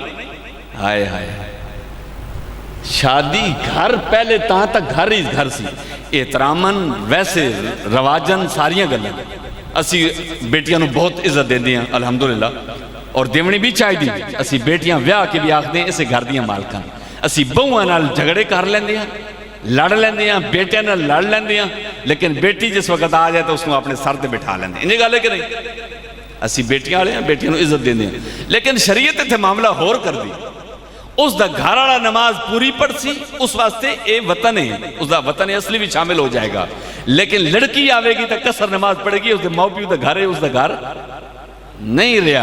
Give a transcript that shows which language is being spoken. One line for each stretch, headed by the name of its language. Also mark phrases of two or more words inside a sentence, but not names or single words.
Punjabi: ہائے ہائے، شادی گھر پہلے تاں تک گھر ہی گھر سی، احترامن ویسے رواجن ساریاں گلیں اسی بیٹیاں نو بہت عزت دیں دیاں الحمدللہ، اور دیونی بھی چاہی دی، اسی بیٹیاں ویاہ کے بھی آخ دیں اسے گھر دیاں مالکاں، اسی بہویں نال جھگڑے کر لیں دیاں، لڑ لیں دیاں، بیٹیاں نال لڑ لیں دیاں، لیکن بیٹی جس وقت آ جائے تو اس کو اپنے سر تے بٹھا لیں دیاں۔ انہیں گالے کہ نہیں؟ اسی بیٹیاں آلے ہیں، بیٹیاں نو عزت دیں دیاں، لیکن شریعت تے معاملہ ہور کر دی۔ اس دا گھر والا نماز پوری پڑھ سی، اس واسطے اے وطن ہے، اس دا وطن اصلی بھی شامل ہو جائے گا، لیکن لڑکی آوے گی تو قصر نماز پڑھے گی، اس دے ماؤ پیو دا گھر ہے، اس دا گھر نہیں رہا۔